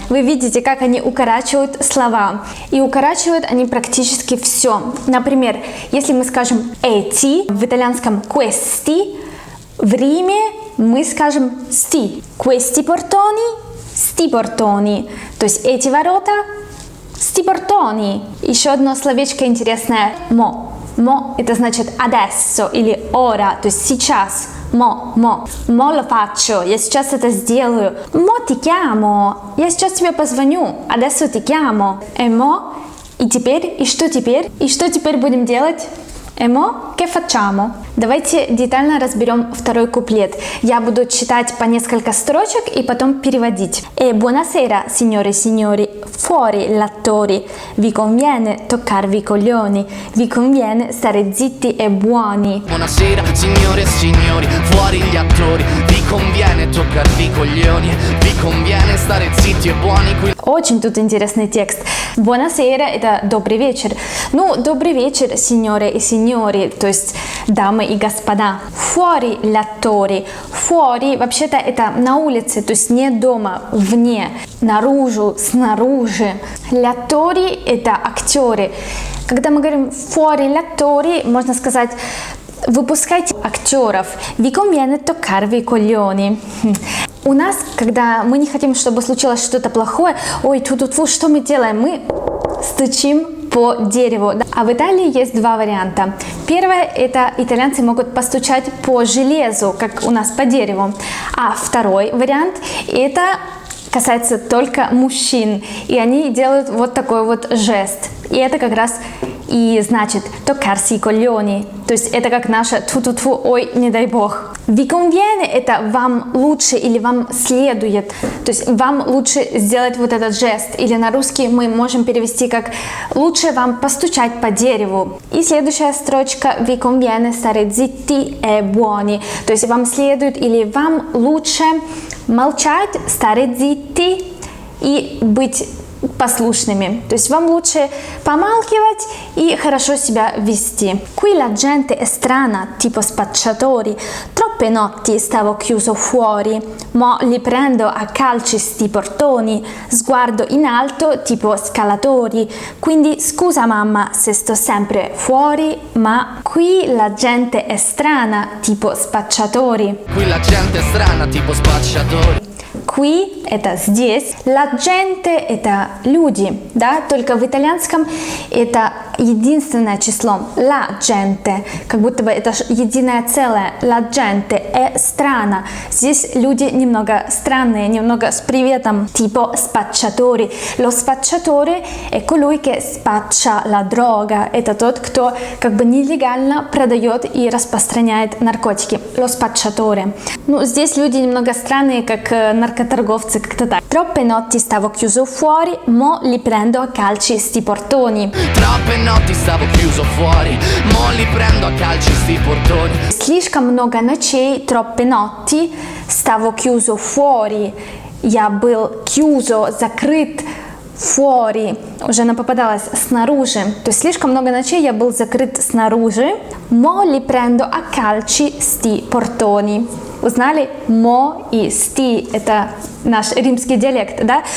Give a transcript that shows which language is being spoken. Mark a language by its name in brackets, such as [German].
[Russian] Вы видите, как они укорачивают слова. И укорачивают они практически все. Например, если мы скажем эти, в итальянском questi, в Риме мы скажем sti. [Italian] Questi portoni, sti portoni. [Russian] То есть эти ворота, [Italian] sti portoni. [Russian] Еще одно словечко интересное. [Italian] Mo. [Russian] Mo это значит adesso или ora, то есть сейчас. [Italian] Mo lo faccio, [Russian] я сейчас это сделаю. [Italian] Mo ti chiamo, [Russian] я сейчас тебе позвоню. [Italian] Adesso ti chiamo. E mo [Russian] И что теперь? И что теперь будем делать? [Italian] Emo, che facciamo? [Russian] Давайте детально разберем второй куплет. Я буду читать по несколько строчек и потом переводить. [Italian] Buonasera, signore e signori, fuori l'attori, vi conviene toccarvi i coglioni, vi conviene stare zitti e buoni. Buonasera, signore e signori, fuori gli attori, vi conviene toccarvi i coglioni, vi conviene stare zitti e buoni. [Russian] Очень тут интересный текст. Buonasera – это добрый вечер. Ну, добрый вечер, [Italian] signore e signori, [Russian] то есть дамы и господа. Fuori l'attori. Fuori вообще-то это на улице, то есть не дома, вне, наружу, снаружи. L'attori – это актеры. Когда мы говорим [Italian] fuori l'attori, [Russian] можно сказать выпускайте актеров. Vi conviene toccarvi i coglioni. У нас, когда мы не хотим, чтобы случилось что-то плохое, ой, тьфу-тьфу, что мы делаем? Мы стучим по дереву. А в Италии есть два варианта. Первое, это итальянцы могут постучать по железу, как у нас по дереву. А второй вариант, это касается только мужчин. И они делают вот такой вот жест. И это как раз и значит [Italian] toccarsi i coglioni. [Russian] То есть это как наше тьфу-тьфу, ой, не дай бог. [Italian] Vi conviene [Russian] – это вам лучше или вам следует. То есть вам лучше сделать вот этот жест. Или на русский мы можем перевести как лучше вам постучать по дереву. И следующая строчка [Italian] vi conviene stare zitti e buoni. [Russian] То есть вам следует или вам лучше молчать, [Italian] stare zitti [Russian] и быть послушными. То есть вам лучше помалкивать и хорошо себя вести. [Italian] Qui la gente è strana, tipo spacciatori. Troppe notti stavo chiuso fuori, mo li prendo a calci sti portoni. Sguardo in alto, tipo scalatori. Quindi scusa mamma se sto sempre fuori, ma qui la gente è strana, tipo spacciatori. Qui la gente è strana, tipo spacciatori. [Russian] Qui – это здесь, la gente – это люди, да, только в итальянском это единственное число, la gente, как будто бы это единое целое, [Italian] la gente è strana. [Russian] Здесь люди немного странные, немного с приветом, [Italian] tipo spacciatori. Lo spacciatore è colui che spaccia la droga, [Russian] это тот, кто как бы нелегально продает и распространяет наркотики, [Italian] lo spacciatore. [Russian] Ну, здесь люди немного странные, как наркоторговцы, как-то так. [Italian] Troppe notti stavo chiuso fuori, mo li prendo a calci sti portoni. Troppe notti stavo chiuso fuori, mo li prendo a calci sti portoni. [Russian] Слишком много ночей, [Italian] troppe notti, stavo chiuso fuori. [Russian] Я был chiuso, закрыт, [Italian] fuori. [Russian] Уже нам попадалось снаружи. То есть слишком много ночей я был закрыт снаружи. [Italian] Mo li prendo a calci sti portoni. Узнали? [Russian] Мо и сти – это наш римский диалект, да?